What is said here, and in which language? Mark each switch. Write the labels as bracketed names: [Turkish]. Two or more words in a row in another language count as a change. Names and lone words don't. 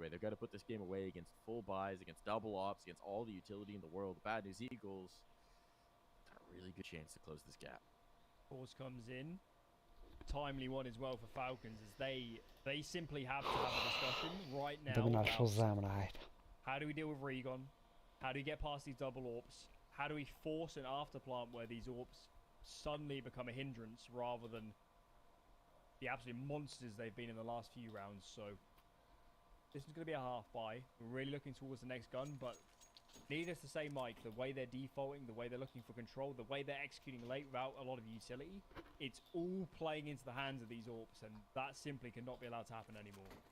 [English] They've got to put this game away against full buys, against double ops, against all the utility in the world. The Bad News Eagles got a really good chance to close this gap. Force comes in. Timely one as well for Falcons, as they simply have to have a discussion right now Dominar about [Albanian] shumë zemra hajt. [English] how do we deal with Regon, how do we get past these double AWPs, how do we force an afterplant where these AWPs suddenly become a hindrance rather than the absolute monsters they've been in the last few rounds. So this is going to be a half buy. We're really looking towards the next gun, but needless to say, Mike, the way they're defaulting, the way they're looking for control, the way they're executing late without a lot of utility, it's all playing into the hands of these AWPs, and that simply cannot be allowed to happen anymore.